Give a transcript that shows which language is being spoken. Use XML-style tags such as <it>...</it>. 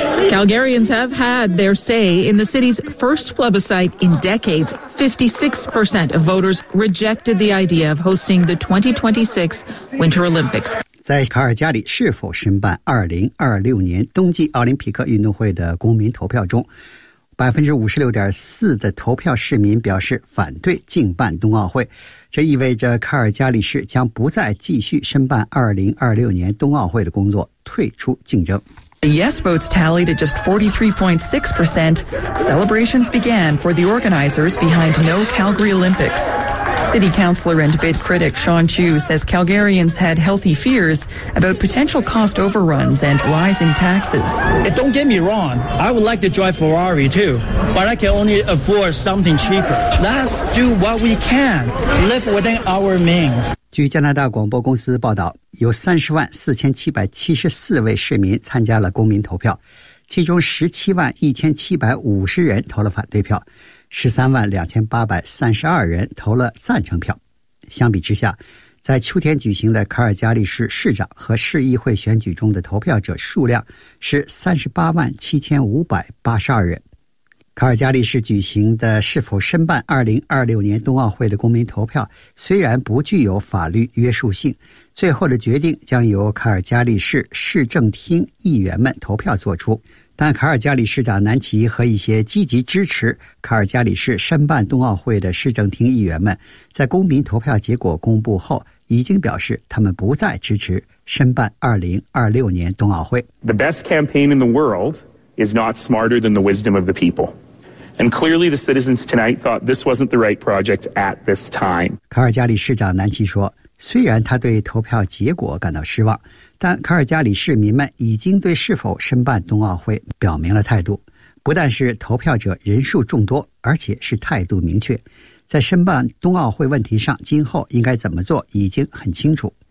<en>Calgarians have had their say in the city's first plebiscite in decades. 56% of voters rejected the idea of hosting the 2026 Winter Olympics.</en> <zh>在卡尔加里是否申办2026年冬季奥林匹克运动会的公民投票中，56.4% 的投票市民表示反对竞办冬奥会，这意味着卡尔加里市将不再继续申办2026年冬奥会的工作，退出竞争。</zh> <en>The yes votes tallied at just 43.6%. Celebrations began for the organizers behind No Calgary Olympics. City councillor and bid critic Sean Chu says Calgarians had healthy fears about potential cost overruns and rising taxes. And don't get me wrong, I would like to drive Ferrari too, but I can only afford something cheaper. Let's do what we can, live within our means.</en> <zh>据加拿大广播公司报道，有304,774位市民参加了公民投票，其中171,750人投了反对票，132,832人投了赞成票。相比之下，在秋天举行的卡尔加里市市长和市议会选举中的投票者数量是387,582人。卡尔加里市举行的是否申办2026年冬奥会的公民投票虽然不具有法律约束性，最后的决定将由卡尔加里市市政厅议员们投票做出，但卡尔加里市长南奇和一些积极支持卡尔加里市申办冬奥会的市政厅议员们在公民投票结果公布后已经表示他们不再支持申办2026年冬奥会。</zh> <en>The best campaign in the worldis not smarter than the wisdom of the people. And clearly the citizens tonight thought this wasn't the right project at this time.</en> <zh>卡尔加里市长南奇说，虽然他对投票结果感到失望，但卡尔加里市民们已经对是否申办冬奥会表明了态度。不但是投票者人数众多，而且是态度明确。在申办冬奥会问题上，今后应该怎么做已经很清楚。</zh>